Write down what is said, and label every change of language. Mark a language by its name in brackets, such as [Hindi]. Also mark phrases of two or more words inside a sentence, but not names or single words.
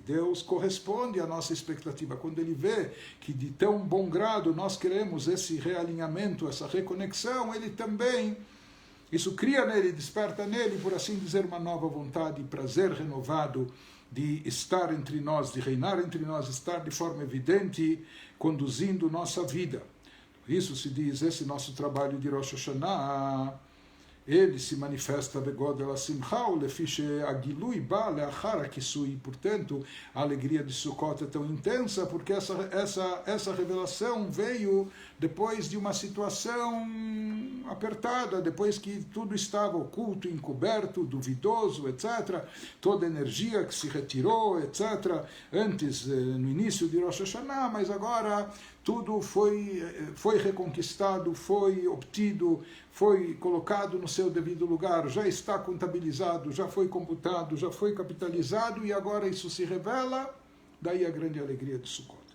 [Portuguese] Deus corresponde à nossa expectativa. Quando Ele vê que de tão bom grado nós queremos esse realinhamento, essa reconexão, Ele também, isso cria nele, desperta nele, por assim dizer, uma nova vontade, prazer renovado de estar entre nós, de reinar entre nós, estar de forma evidente, conduzindo nossa vida. Isso se diz, esse nosso trabalho de Rosh Hashanah, ele se manifesta [Hebrew] בגודל שמחה, לפי שהגילוי בא לאחר הכיסוי. [Portuguese] Portanto, a alegria de Sukkot é tão intensa porque essa revelação veio depois de uma situação apertada, depois que tudo estava oculto, encoberto, duvidoso, etc. Toda a energia que se retirou, etc. Antes, no início de Rosh Hashanah, mas agora tudo foi reconquistado, foi obtido, foi colocado no seu devido lugar, já está contabilizado, já foi computado, já foi capitalizado e agora isso se revela, daí a grande alegria de Sukkot.